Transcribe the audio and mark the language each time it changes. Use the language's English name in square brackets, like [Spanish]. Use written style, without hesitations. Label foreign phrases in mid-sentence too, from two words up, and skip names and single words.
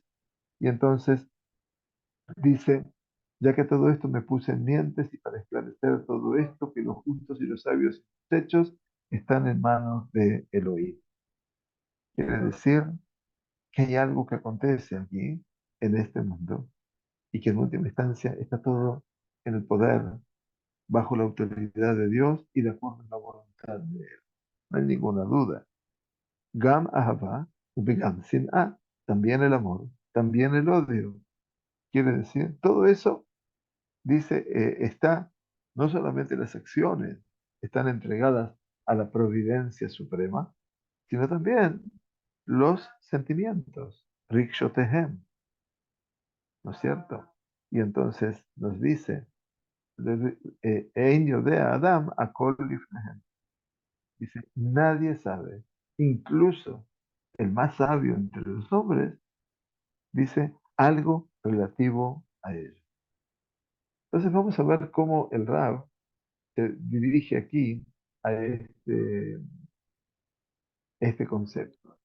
[Spanish] Y entonces dice, ya que todo esto me puse en mientes y para esclarecer todo esto, que los justos y los sabios y los hechos están en manos de Elohim. Quiere decir que hay algo que acontece aquí, en este mundo, y que en última instancia está todo en el poder, bajo la autoridad de Dios y de acuerdo a la voluntad de Él. No hay ninguna duda. [Hebrew] גם אהבה, ובגם שנאה, [Spanish] también el amor, también el odio. Quiere decir, todo eso, dice, está, no solamente las acciones están entregadas a la providencia suprema, sino también los sentimientos, rikshotehem, ¿no es cierto? Y entonces nos dice, [Hebrew] אין יודע האדם הכל לפניהם. [Spanish] Dice, nadie sabe, incluso el más sabio entre los hombres, dice algo relativo a ello. Entonces vamos a ver cómo el Rab se dirige aquí a este concepto.